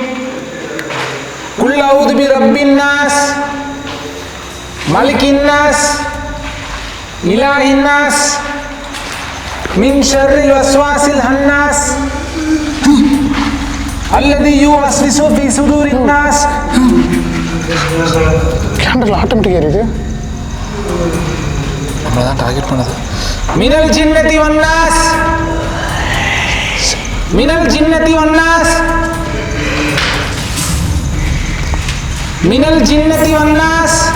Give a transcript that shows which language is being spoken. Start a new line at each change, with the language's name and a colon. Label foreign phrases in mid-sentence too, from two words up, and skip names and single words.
Arabic: قل أعوذ برب الناس ملك الناس إله الناس من شر الوسواس الخناس الذي يوسوس في صدور الناس.
Tamil: கேண்டல் ஆட்டோமேட்டிக்காக எரியுது. நம்மளை தான் டார்கெட் பண்ணது.
Arabic: من الجنة والناس، من الجنة والناس، من الجنة والناس.